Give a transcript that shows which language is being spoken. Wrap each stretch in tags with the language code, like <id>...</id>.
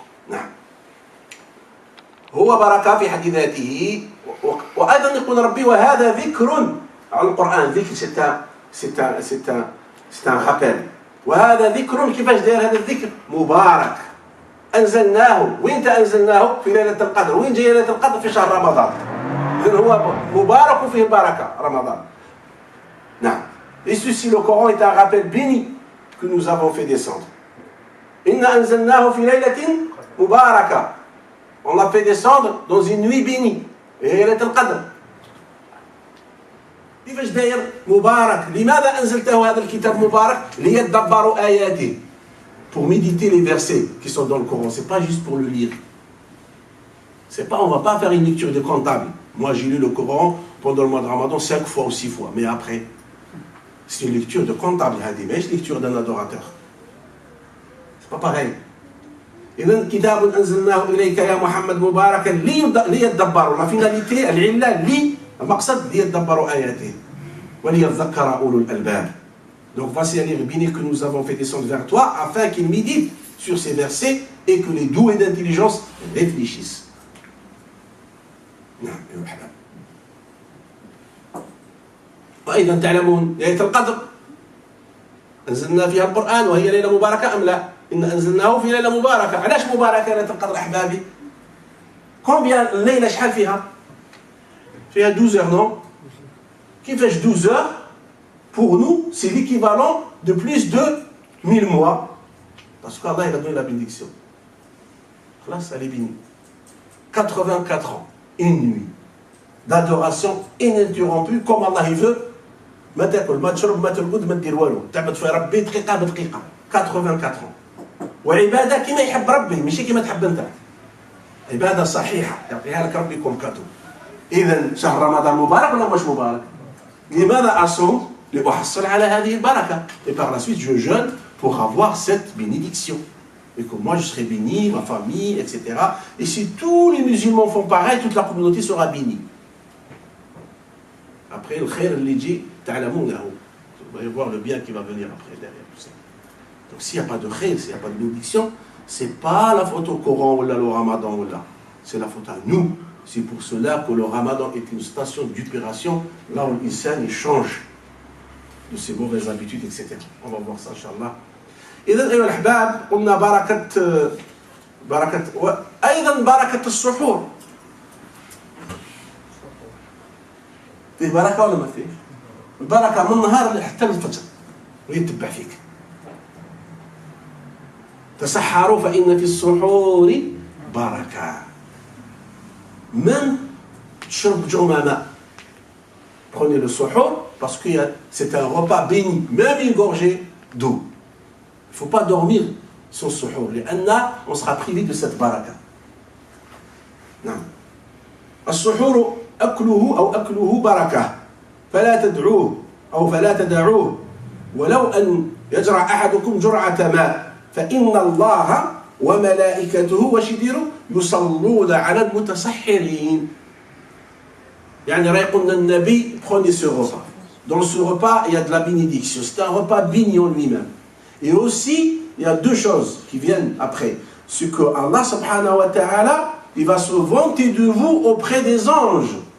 <ar>نعم. هو بركة في حد ذاته. وأيضا يقول ربي: وهذا ذكر. على القرآن ذكر</ar> <fr>c'est un rappel.</fr> <ar>وهذا ذكر. كيفاش داير هذا الذكر؟ مبارك. أنزلناه. وين أنزلناه؟ في ليلة القدر. وين جاي ليلة القدر؟ في شهر رمضان. إذن هو مبارك وفيه بركة رمضان. نعم.</ar> <fr>Et ceci, le Coran est un rappel béni que nous avons fait descendre.</fr> <ar>إنا أنزلناه في ليلة مباركة.</ar> <fr>On l'a fait descendre dans une nuit bénie.</fr> <ar>Et ليلة القدر. كيفاش داير؟ مبارك. لماذا أنزلته هذا الكتاب مبارك؟ ليدبروا آياته.</ar> <fr>Pour méditer les versets qui sont dans le Coran. C'est pas juste pour le lire. C'est pas, on va pas faire une lecture de comptable. Moi, j'ai lu le Coran pendant le mois de Ramadan 5 fois ou 6 fois. Mais après, c'est une lecture de comptable. Mais c'est une lecture d'un adorateur. C'est pas pareil.</fr> <ar>إذن كتاب أنزلناه إليك يا محمد مباركا ليدبروا.</ar> <fr>La finalité,</fr> <ar>العلة المقصد ليدبروا آياته وليذكر أولو الألباب.</ar> <fr>Donc voici un livre béni que nous avons fait descendre vers toi afin qu'il médite sur ces versets et que les doués d'intelligence réfléchissent.</fr> <ar>نعم يا أحباب. وأيضا تعلمون ليلة القدر أنزلنا فيها القرآن وهي ليلة مباركة أم لا؟ إن أنزلناه في ليلة مباركة. علاش مباركة ليلة القدر أحبابي؟</ar> <fr>combien</fr> <ar>الليلة شحال فيها؟ فيها</ar> <fr>12 heures non؟ كيفاش 12 heures؟ Pour nous, c'est l'équivalent de plus de 1000 mois. Parce qu'Allah il a donné la bénédiction. Là, ça est béni. 84 ans, une nuit d'adoration ininterrompue, comme Allah il veut.</fr> <ar>ما تاكل ما تشرب ما ترقد ما دير والو. تعبد في ربي دقيقة بدقيقة.</ar> <fr>84 ans.</fr> <ar>وعبادة كما يحب ربي ماشي كما تحب أنت. عبادة صحيحة يعطيها لك ربي كم كاتو. إذا شهر رمضان مبارك ولا مش مبارك؟ لماذا أصوم؟ لأحصل على هذه البركة.</ar> <fr>Et par la suite, je jeûne pour avoir cette bénédiction. Et que moi, je serai béni, ma famille, etc. Et si tous les musulmans font pareil, toute la communauté sera bénie. Après, le khair, l'idji, ta'lamoun lahu. Vous allez voir le bien qui va venir après, derrière tout ça. Donc s'il n'y a pas de khair, s'il n'y a pas de bénédiction, c'est pas la faute au Coran ou le Ramadan ou là. C'est la faute à nous. C'est pour cela que le Ramadan est une station d'opération, là où l'insan change de ses mauvaises habitudes, etc. On va voir ça, Inch'Allah.</fr> <ar>إذا أيها الأحباب قلنا بركة وأيضا بركة السحور. فيه بركة ولا ما فيه؟ البركة من نهار حتى الفجر ويتبع فيك. تسحروا فإن في السحور بركة. Même تشرب جمامة.</ar> <fr>Prenez le suhour parce que c'est un repas béni, même une gorgée d'eau. Il ne faut pas dormir sans suhour. On sera privé de cette baraka.</fr> <ar>نعم. السحور أكله بركة فلا تدعوه أو فلا تدعوه ولو أن يجرع أحدكم جرعة ماء فإن الله وملائكته وشديره يصلون على المتسحرين. يعني رأيقنا النبي</ar> <fr>prenez ce repas. Dans ce repas, il y a de la bénédiction. C'est un repas béni en lui-même. Et aussi, il y a deux choses qui viennent après. C'est que Allah subhanahu wa ta'ala, il va se vanter de vous auprès des anges.</fr>